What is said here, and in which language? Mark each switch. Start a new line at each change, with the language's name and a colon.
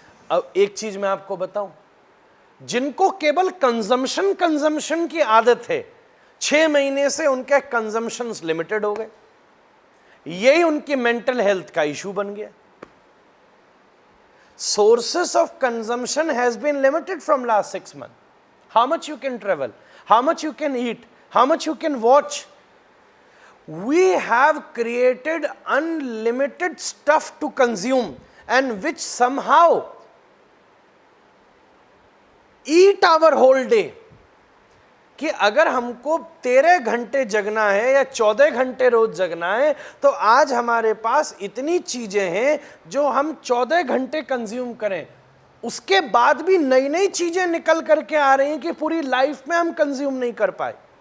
Hindi: अब एक चीज मैं आपको बताऊं, जिनको केवल कंजम्पशन की आदत है, 6 महीने से उनके कंजम्पशंस लिमिटेड हो गए, यही उनकी मेंटल हेल्थ का इशू बन गया।
English: Sources of consumption has been limited from last 6 months. How much you can travel, how much you can eat, how much you can watch. We have created unlimited stuff to consume and which somehow eat our whole day.
Hindi: कि अगर हमको 13 घंटे जगना है या 14 घंटे रोज जगना है तो आज हमारे पास इतनी चीजें हैं जो हम 14 घंटे कंज्यूम करें, उसके बाद भी नई नई चीजें निकल करके आ रही हैं कि पूरी लाइफ में हम कंज्यूम नहीं कर पाए।